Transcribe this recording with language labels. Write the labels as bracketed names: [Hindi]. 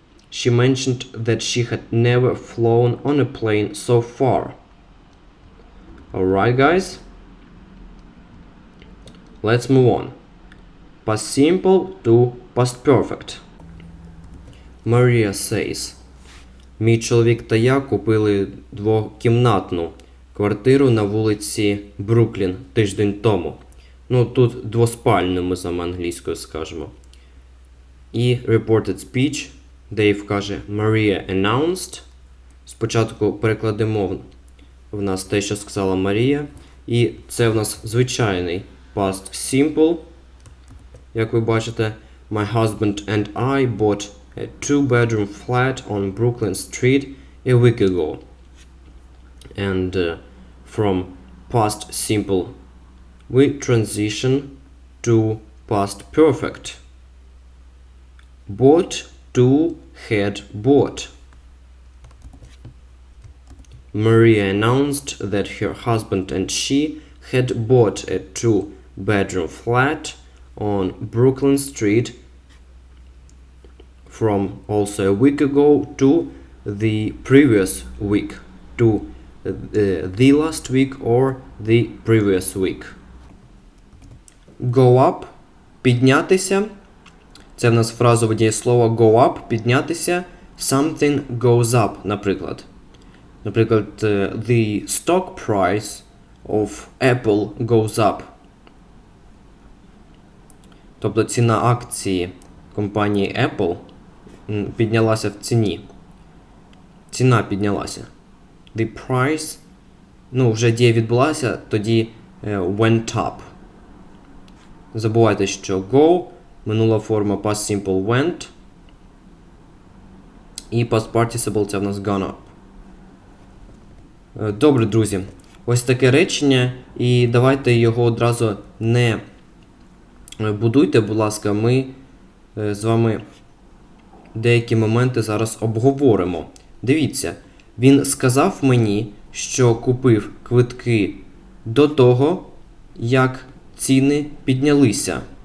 [English] She mentioned that she had never flown on a plane so far. Alright, guys? Let's move on. Past simple to past perfect. Maria says, [Ukrainian] мій чоловік та я купили двокімнатну квартиру на вулиці Бруклін тиждень тому. Ну, тут двоспальну ми з вами англійською скажемо. І reported speech, Дейв каже [English] Maria announced. [Ukrainian] Спочатку перекладемо в нас те, що сказала Марія. І це в нас звичайний past simple. Як ви бачите, [English] my husband and I bought a two-bedroom flat on Brooklyn Street a week ago. And from past simple we transition to past perfect. Bought to had bought. Maria announced that her husband and she had bought a two-bedroom flat on Brooklyn Street from also a week ago to the previous week, to the last week or the previous week. Go up – піднятися. [Ukrainian] Це в нас фразове дієслово go up – піднятися. [English] Something goes up, наприклад. Наприклад, the stock price of Apple goes up. [Ukrainian] Тобто ціна акції компанії Apple піднялася в ціні. Ціна піднялася. [English] The price, [Ukrainian] вже дія відбулася, тоді [English] went up. [Ukrainian] Забувайте, що go, минула форма past simple went, і past participle це в нас gone up. Добре, друзі. Ось таке речення, і давайте його одразу не будуйте, будь ласка, ми з вами деякі моменти зараз обговоримо. Дивіться, він сказав мені, що купив квитки до того, як ціни піднялися.